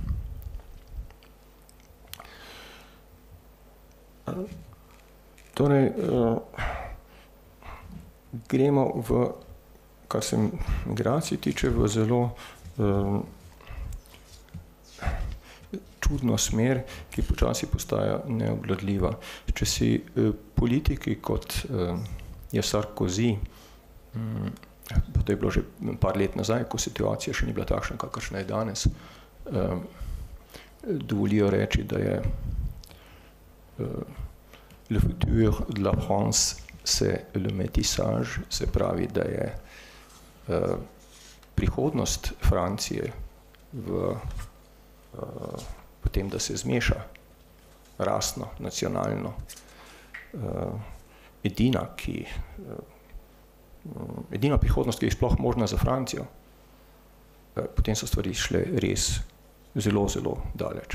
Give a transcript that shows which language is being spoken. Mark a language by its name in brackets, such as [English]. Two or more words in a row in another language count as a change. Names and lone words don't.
[Slovenian] Torej, gremo v, kar se migracij tiče, v zelo čudno smer, ki počasi postaja neobvladljiva. Če si politiki, kot je Sarkozy, pa to je bilo že par let nazaj, ko situacija še ni bila takšna, kakršna je danes, dovolijo reči, da je [French] le futur de la France, c'est le métissage, [Slovenian] se pravi, da je prihodnost Francije v tem, da se zmeša rasno, nacionalno, edina prihodnost, ki je sploh možna za Francijo, potem so stvari šle res zelo, zelo daleč.